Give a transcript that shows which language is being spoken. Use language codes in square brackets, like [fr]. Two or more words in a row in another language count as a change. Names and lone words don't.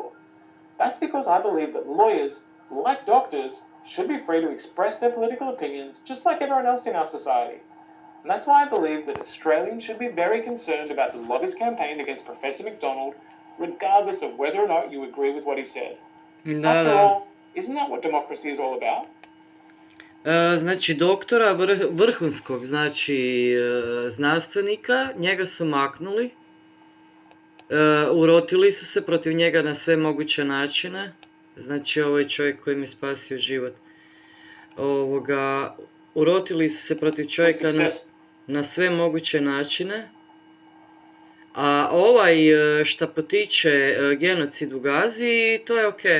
[en] That's because I believe that lawyers, like doctors, should be free to express their political opinions just like everyone else in our society. And that's why I believe that Australians should be very concerned about the lobby's campaign against Professor McDonald, regardless of whether or not you agree with what he said. [hr] Da, [en] After [hr] da. [en] all, isn't that what democracy is all about? [hr] Znači doktora vrhunskog, znači znanstvenika, njega su maknuli, urotili su se protiv njega na sve moguće načine, znači ovo je čovjek koji mi je spasio život. Urotili su se protiv čovjeka na sve moguće načine, a šta potiče genocid u Gazi, to je okej.